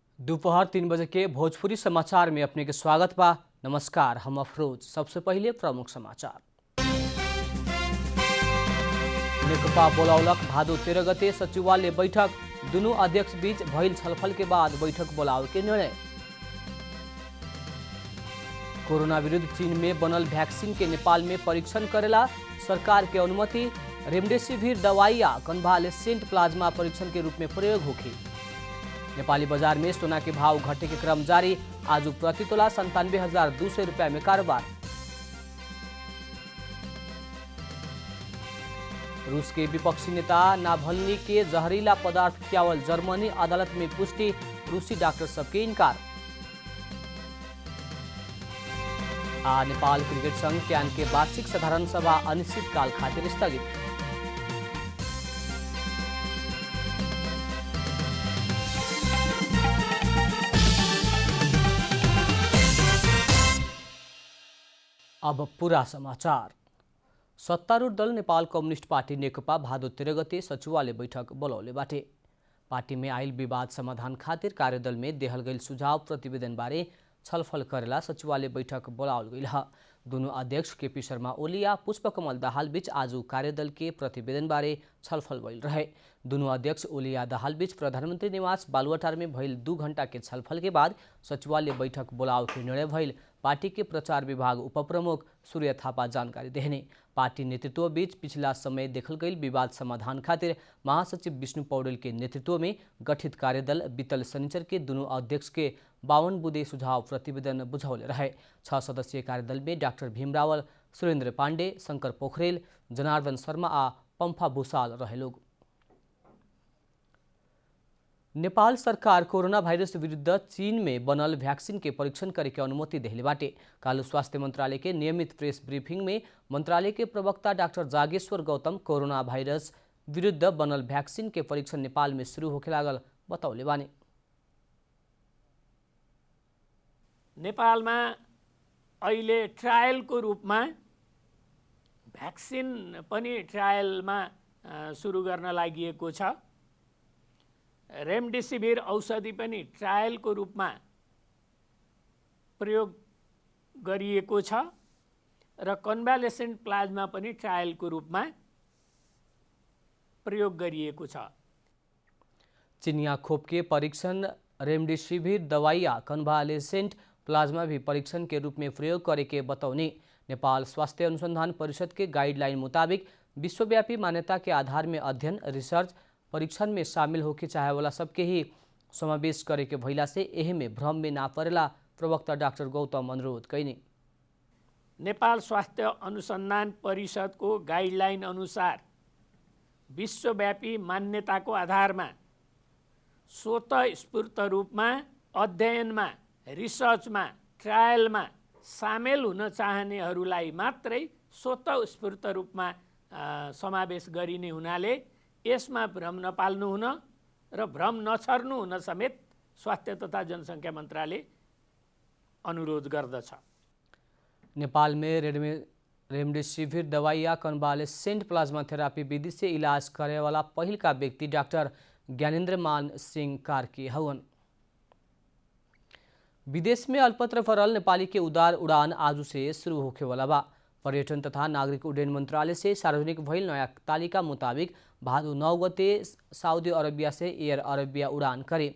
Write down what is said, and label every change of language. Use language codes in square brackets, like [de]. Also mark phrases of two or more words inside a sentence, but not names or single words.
[bho] दोपहर 3 बजे के भोजपुरी समाचार में अपने के स्वागत बा। नमस्कार, हम अफरोज। सबसे पहले प्रमुख समाचार। नेकपा बोलावलक भादो 13 गते सचिवालय बैठक। दुनू अध्यक्ष बीच भइल छलफल के बाद बैठक बोलावे के निर्णय। कोरोना विरुद्ध चीन में बनल वैक्सीन के नेपाल में परीक्षण करेला सरकार के अनुमति। रेमडेसिविर दवाई आ कन्वालेसेंट प्लाज्मा परीक्षण के रूप में प्रयोग होगी। नेपाली बाजार में सोना के भाव घटे के क्रम जारी। आज प्रति तोला 97,200 रुपया में कारोबार। रूस के विपक्षी नेता नाभल्नी के जहरीला पदार्थ खियावल जर्मनी अदालत में पुष्टि। रूसी डॉक्टर सबके इनकार। नेपाल क्रिकेट संघ क्यान के वार्षिक साधारण सभा अनिश्चितकाल खातिर स्थगित। अब पूरा समाचार। सत्तारूढ़ दल नेपाल कम्युनिस्ट पार्टी नेकपा भादो 13 गते सचिवालय बैठक बोलाउले बाटे। पार्टी में आयल विवाद समाधान खातिर कार्यदल में देहल गईल सुझाव प्रतिवेदन बारे छलफल करेला सचिवालय बैठक बोलावल गईल ह। दोनों अध्यक्ष केपी शर्मा ओली आ पुष्पकमल दाहाल बीच आज कार्यदल के प्रतिवेदन बारे छलफल भइल रहे। दोनों अध्यक्ष ओली आ दाहाल बीच प्रधानमंत्री निवास बालुवाटार में भइल 2 घंटा के छलफल के बाद सचिवालय बैठक बोलाव के निर्णय भइल। पार्टी के प्रचार विभाग उपप्रमुख सूर्य थापा जानकारी देहने। पार्टी नेतृत्व बीच पिछला समय देखल गई विवाद समाधान खातिर महासचिव विष्णु पौडेल के नेतृत्व में गठित कार्यदल बीतल शनिचर के दोनों अध्यक्ष के 52 बुँदे सुझाव प्रतिवेदन बुझौले रहे। 6 सदस्यीय कार्यदल में डाक्टर भीम रावल, सुरेन्द्र पाण्डे, शंकर पोखरेल, जनार्दन शर्मा आ पंफा भूषाल रहे लोग। नेपाल सरकार कोरोना भाइरस विरुद्ध चीन में बनल वैक्सीन के परीक्षण करे के अनुमति देहले बाटे। कालू स्वास्थ्य मंत्रालय के नियमित [en] press briefing [bho] में मंत्रालय के प्रवक्ता डाक्टर जागेश्वर गौतम कोरोना भाइरस विरुद्ध बनल वैक्सीन के परीक्षण नेपाल में शुरू होखे लागल बताउले बानी। [ne] नेपालमा अहिले ट्रायलको रूपमा भ्याक्सिन पनि ट्रायलमा सुरु गर्न लागिएको छ। रेमडेसिविर औषधि पनि ट्रायलको रूपमा प्रयोग गरिएको छ र कन्भालेसेन्ट प्लाज्मा पनि ट्रायलको रूपमा प्रयोग गरिएको छ। [bho] चिनिया खोप के परीक्षण रेमडेसिविर दवाई या कन्वालेसेंट प्लाज्मा भी परीक्षण के रूप में प्रयोग करे के बतौनी। नेपाल स्वास्थ्य अनुसंधान परिषद के गाइडलाइन मुताबिक विश्वव्यापी मान्यता के आधार में अध्ययन रिसर्च परीक्षण में शामिल होके चाहे वाला सबके ही समावेश करे के भइला से एहे में भ्रम में ना परेला प्रवक्ता डाक्टर गौतम अनुरोध कैनी। [ne] नेपाल स्वास्थ्य अनुसंधान परिषदको गाइडलाइन अनुसार विश्वव्यापी मान्यताको आधारमा स्वतःस्फूर्त रूपमा अध्ययनमा रिसर्चमा ट्रायलमा सामेल हुन चाहनेहरूलाई मात्रै स्वतःस्फूर्त रूपमा समावेश गरिने हुनाले यसमा भ्रम नपाल्नु हुन र भ्रम नछर्नु हुन समेत स्वास्थ्य तथा जनसङ्ख्या मन्त्रालय अनुरोध गर्दछ। [bho] नेपाल में रेमडेसिविर दवाई या कन्वालेसेंट प्लाज्मा थेरापी विधि से इलाज करे वाला पहिल का व्यक्ति डाक्टर ज्ञानेन्द्र मान सिंह कार्की हवन। विदेश में अल्पत्र फरल नेपाली के उदार उड़ान आज से शुरू होखे वाला बा। पर्यटन तथा नागरिक उड्डयन मंत्रालय से सार्वजनिक भइल नया तालिका मुताबिक भादो 9 गते सऊदी अरबिया से एयर अरबिया उड़ान करे।